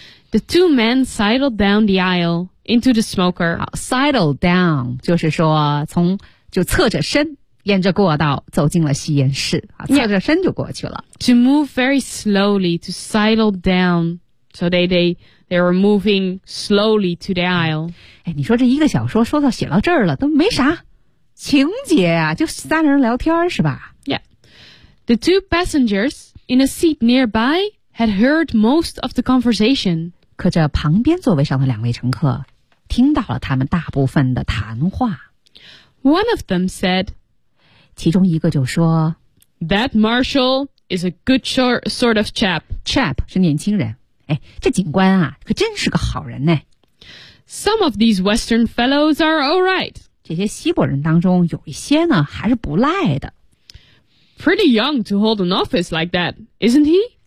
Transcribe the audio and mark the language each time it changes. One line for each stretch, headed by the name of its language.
English: The two men sidled down the aisle into the smoker. Sidle down
Chinese: 就是说从就侧着身沿着过道走进了吸烟室、
English: yeah.
Chinese: 侧着身就过去了。
English: To move very slowly to sidle down. So they were moving slowly to the aisle.
Chinese: 哎，你说这一个小说说到写到这儿了都没啥情节啊就三人聊天是吧
English: Yeah. The two passengers in a seat nearby,had heard most of the conversation.
Chinese: 可这旁边座位上的两位乘客听到了他们大部分的谈话。
English: One of them said,
Chinese: 其中一个就说
English: That Marshall is a good sort of chap.
Chinese: Chap 是年轻人。哎，这警官啊，可真是个好人呢。
English: Some of these Western fellows are all right.
Chinese: 这些西伯人当中有一些呢，还是不赖的。
English: Pretty young to hold an office like that, isn't he?